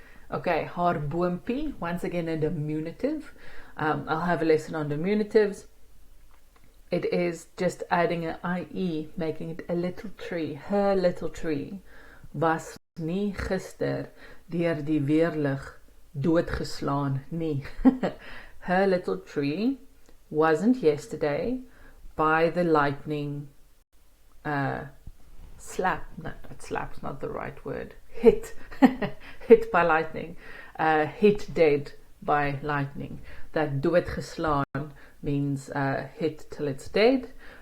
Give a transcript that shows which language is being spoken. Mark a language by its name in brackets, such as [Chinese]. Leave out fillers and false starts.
[English] Okay, [Afrikaans] haar boompie, [English] once again a diminutive. I'll have a lesson on diminutives. It is just adding an IE, making it a little tree, her little tree. [Afrikaans] was nie gister deur die weerlig doodgeslaan nie. [English] Her little tree wasn't yesterday by the lightning slap. No, slap's not the right word. Hit. Hit by lightning. Hit dead by lightning. That doodgeslaan means hit till it's dead.